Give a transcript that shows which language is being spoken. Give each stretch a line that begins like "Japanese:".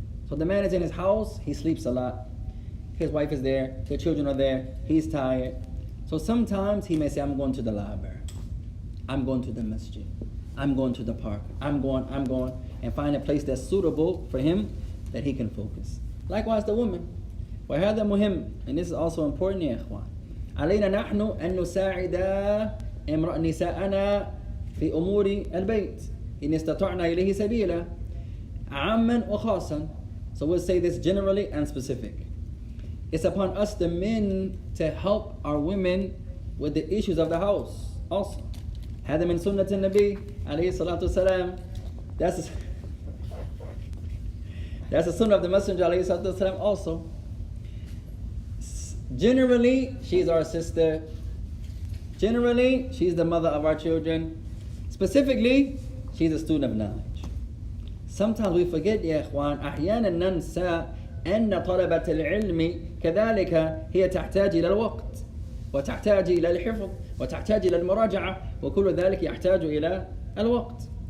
English: So the man is in his house, he sleeps a lot. His wife is there, the children are there, he's tired. So sometimes he may say, I'm going to the library. I'm going to the masjid. I'm going to the park. I'm going, and find a place that's suitable for him that he can focus. Likewise the woman.
Arabic: وهذا مهم,
English: and this is also important يا إخوان.
Arabic: علينا نحن أن نساعد نساءنا في أمور البيت إن استطعنا إليه سبيلا عاما وخاصا.
English: So we'll say this generally and specific. it's upon us, the men, to help our women with the issues of the house also.
Arabic: هذا من سنة النبي عليه الصلاة والسلام.
English: That's the sunnah of the Messenger
Arabic: عليه الصلاة والسلام
English: also. Generally, she's our sister. Generally, she's the mother of our children. Specifically, she's a student of knowledge. Sometimes we forget,
Arabic: يا إخوان, أحيانا ننسى أن طلبة العلم كذلك هي تحتاج إلى الوقت وتحتاج إلى الحفظ وتحتاج إلى المراجعة وكل ذلك يحتاج إلى الوقت.